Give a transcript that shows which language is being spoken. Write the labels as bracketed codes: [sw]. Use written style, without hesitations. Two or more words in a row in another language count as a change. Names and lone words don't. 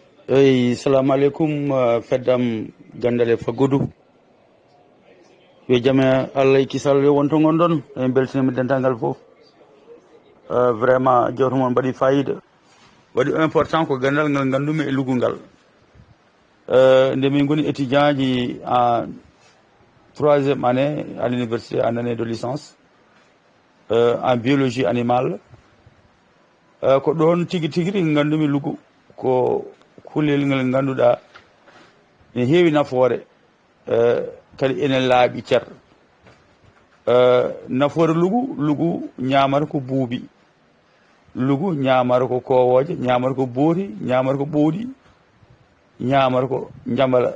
[ff] eyi salamu aleykum feddam gandale faggodu yo jame allah e kisal yo wonto gonɗon en beltinimi dental fof vraiment jewto moon mbaɗi fayida waɗi important ko gandal ngal gandumi e lugol ngal nde min goni [fr] étudiant ji en 3e année à l'université en année de licence en biologie animale [ff] ko ɗon tigui tigui gandumi lugu ko kullel ngel ganduɗa ne heewi nafoore kadi enen laaɓi cer nafoore lugu ñamata ko buubi lugu ñamata ko kowoje ñamata ko booti ñamata ko ɓowɗi ñamata ko jambala